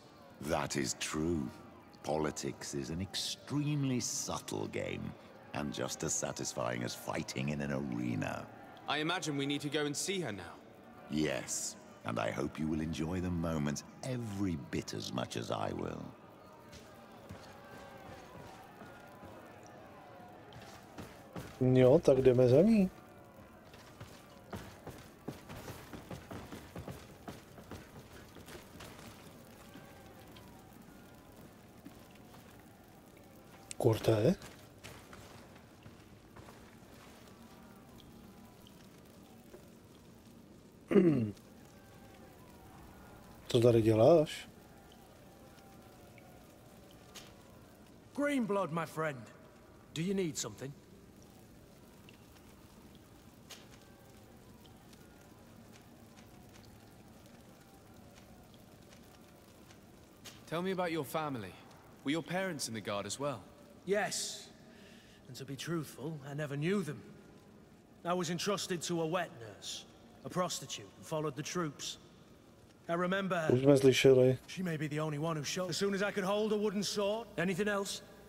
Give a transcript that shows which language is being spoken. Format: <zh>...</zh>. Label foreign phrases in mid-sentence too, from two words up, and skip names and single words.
<en>That is true. Politics is an extremely subtle game, and just as satisfying as fighting in an arena. I imagine we need to go and see her now. Yes, and I hope you will enjoy the moment every bit as much as I will.</en> <cs>Jo, tak jdeme za ní. Kurte. Co tady děláš?</cs> <en>Green blood, my friend. Do you need something? Tell me about your family. Were your parents in the guard as well? Yes. And to be truthful, I never knew them. I was entrusted to a wet nurse, a prostitute, and followed the troops. I remember her.</en> <cs>Už jsme slyšeli.</cs> <en>She may be the only one who showed. As soon as I could hold a wooden sword. Anything else?</en>